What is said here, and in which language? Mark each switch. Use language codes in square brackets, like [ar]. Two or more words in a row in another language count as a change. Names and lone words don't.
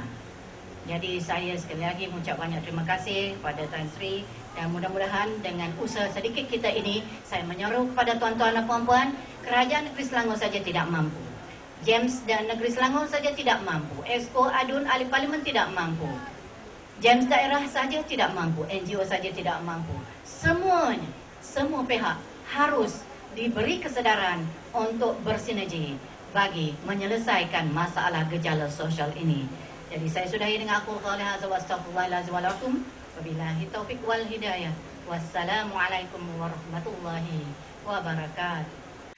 [ms] Jadi saya sekali lagi mengucap banyak terima kasih kepada Tan Sri, dan mudah-mudahan dengan usaha sedikit kita ini, saya menyeru kepada tuan-tuan dan puan-puan, Kerajaan Negeri Selangor saja tidak mampu, JEMS dan Negeri Selangor saja tidak mampu, Exco Adun Ahli Parlimen tidak mampu, JEMS daerah saja tidak mampu, NGO saja tidak mampu. Semuanya, semua pihak harus diberi kesedaran untuk bersinergi bagi menyelesaikan masalah gejala sosial ini. Jadi saya sudahi dengan [ar] أقول قال هذا وأستغفر الله العظيم ولكم. وبالله التوفيق والهداية. والسلام عليكم ورحمة الله وبركاته.